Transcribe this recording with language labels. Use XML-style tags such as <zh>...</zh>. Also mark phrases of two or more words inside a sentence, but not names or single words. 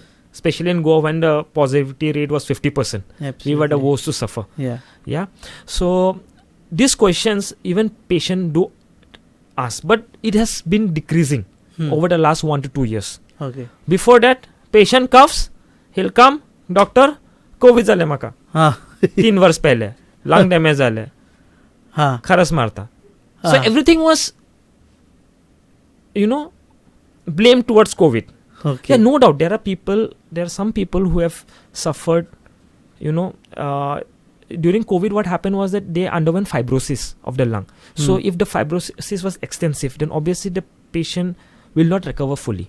<en>Especially in Goa when the positivity rate was 50%. Absolutely. We were the worst to suffer. Yeah. So these questions even patient do ask, but it has been decreasing over the last 1 to 2 years. Okay. Before that, patient coughs, he'll come, doctor, COVID</en> <kok>झाले माका. 3</kok> <hi>वर्ष पहले</hi> <en>lung damage</en> <kok>झाले, खरस मारता.</kok> <en>So everything was, blamed towards COVID. Okay. Yeah, no doubt there are some people who have suffered, during COVID, what happened was that they underwent fibrosis of the lung. So if the fibrosis was extensive, then obviously the patient will not recover fully.</en>